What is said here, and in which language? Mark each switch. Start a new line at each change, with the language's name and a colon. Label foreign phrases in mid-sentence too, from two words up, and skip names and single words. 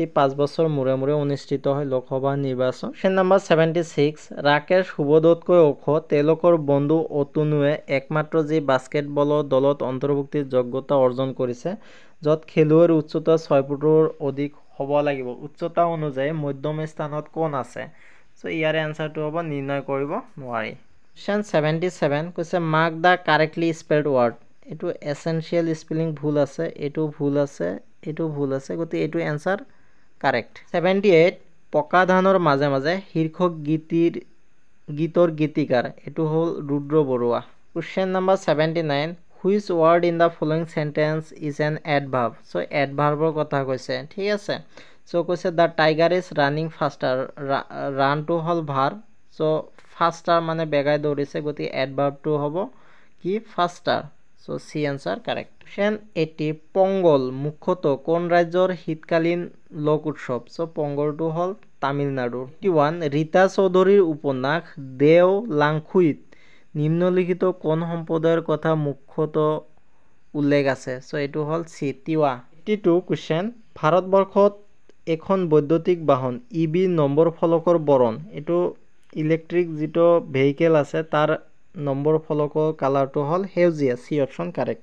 Assamese: 5 বছৰ মূৰে মূৰে অনুষ্ঠিত হয় লোকসভা নিৰ্বাচন
English: question number
Assamese: 76 ৰাকেশ সুবোধতকৈ ওখ তেলকৰ বন্ধু অতুনুৱে একমাত্ৰ যি বাস্কেটবলৰ দলত অন্তৰ্ভুক্তিৰ যোগ্যতা অৰ্জন কৰিছে যত খেলুৱৈৰ উচ্চতা 6 ফুটৰ অধিক হ'ব লাগিব উচ্চতা অনুযায়ী মধ্যম স্থানত কোন আছে সো ইয়াৰে আনসাৰটো হ'ব নিৰ্ণয় কৰিব নোৱাৰি Question 77 কৈছে
English: mark the correctly spelled word.
Assamese: এটো essential spelling ভুল আছে, এটো ভুল আছে, এটো ভুল আছে, গতি এটো
English: answer correct.
Assamese: 78 পকা ধানৰ মাজে মাজে শীৰ্ষক গীতৰ গীতিকাৰ এটো হল ৰুদ্ৰ বৰুৱা.
English: Question number 79 which word in the following sentence is an adverb? So adverb
Assamese: ৰ কথা কৈছে, ঠিক আছে.
English: So কৈছে the tiger is running faster.
Assamese: run to হল verb.
English: So faster
Assamese: মানে বেগাই দৌৰিছে, গতি adverb টো হ'ব কি faster.
English: So C answer correct.
Assamese: Question 80 পঙ্গল মুখ্যতঃ কোন ৰাজ্যৰ শীতকালীন লোক উৎসৱ? So পঙ্গলটো হল তামিলনাডুৰ. 81 ৰীতা চৌধুৰীৰ উপন্যাস দেও লাংখুইত নিম্নলিখিত কোন সম্প্ৰদায়ৰ কথা মুখ্যতঃ উল্লেখ আছে? So এটো হল C তিৱা. 82 question ভাৰতবৰ্ষত এখন বৈদ্যুতিক বাহন ইবি নম্বৰ ফলকৰ বৰণ এটো ইলেক্ট্ৰিক যেটো ভেহিকল আছে তাৰ নম্বৰ ফলকৰ কালাৰটো হল হেউজিয়া. C
English: option correct.